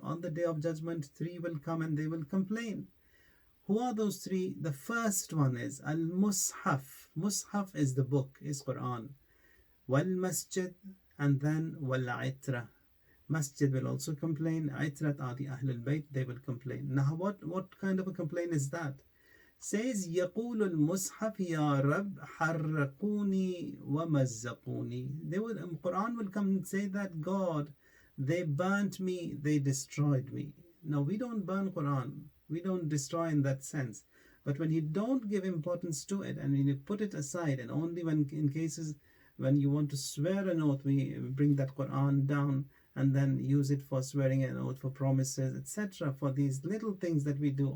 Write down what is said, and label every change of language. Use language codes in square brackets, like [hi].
[en] On the day of judgment, three will come and they will complain. Who are those three? The first one is Al-Mushaf. Mushaf is the book, is Quran. Wal-Masjid, and then Wal-Itra. Masjid will also complain. Itrat are the Ahlul Bayt, they will complain. Now what kind of a complaint is that? Says [ar] يقول المصحف يا رب حرقوني ومزقوني. [en] Quran will come and say that, God, they burnt me, they destroyed me. Now we don't burn Quran, we don't destroy in that sense. But when you don't give importance to it and when you put it aside, and only when in cases when you want to swear an oath, we bring that Quran down and then use it for swearing an oath, for promises, etc., for these little things that we do.